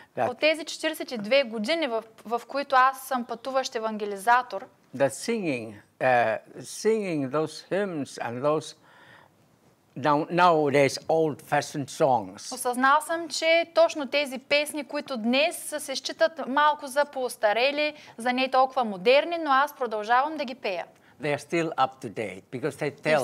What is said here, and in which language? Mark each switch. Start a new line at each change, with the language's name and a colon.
Bulgarian: от тези 42 години, в които аз съм пътуващ евангелизатор,
English: that singing those hymns and those nowadays old-fashioned songs.
Bulgarian: Осъзнал съм, че точно тези песни, които днес се считат малко за поостарели, за не толкова модерни, но аз продължавам да ги пея.
English: They are still up to date because they tell.